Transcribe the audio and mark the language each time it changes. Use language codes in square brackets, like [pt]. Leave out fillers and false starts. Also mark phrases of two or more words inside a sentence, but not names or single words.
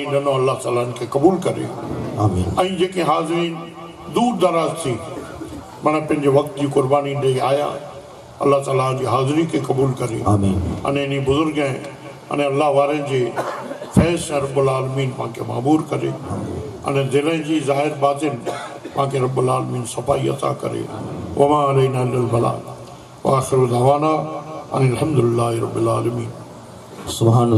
[sd] ॾिनो अल्लाह ताला इनखे क़बूल करे ऐं जेके हाज़रीन दूर दराज थी माना पंहिंजे वक़्त जी कुर्बानी ॾेई आया अल्लाह ताला जी हाज़िरी खे क़बूल करे अने इन बुज़ुर्ग अने अल्लाह वारनि जे फैज़ सां [ar] رب العالمين [sd] पाण खे मामूर करे अने दिलि जी ज़ाहिर बातिन पाण खे [ar] رب العالمين [sd] सफ़ाई अता करे [ar] وما علينا إلا البلاغ وآخر دعوانا أن الحمد لله رب العالمين. सुभान